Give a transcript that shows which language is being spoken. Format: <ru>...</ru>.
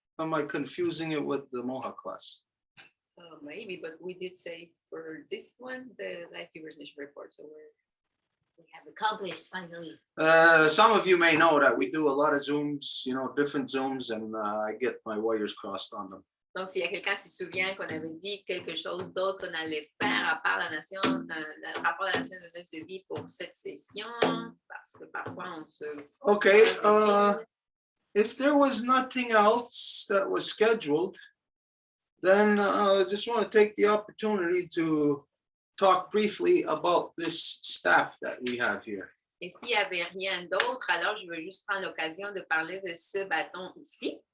<en>Am I confusing it with the Mohawk class? Maybe, but we did say for this one, the life diversity report. So we have accomplished finally. Some of you may know that we do a lot of Zooms, different Zooms, and I get my wires crossed on them.</en> <fr>Donc, s'il y a quelqu'un qui se souvient qu'on avait dit quelque chose d'autre qu'on allait faire à part le rapport de la Nation de vie pour cette session, parce que parfois on se...</fr> <en>Okay. if there was nothing else that was scheduled, then I just want to take the opportunity to talk briefly about this staff that we have here.</en> <fr>Et s'il n'y avait rien d'autre, alors je veux juste prendre l'occasion de parler de ce bâton ici.</fr>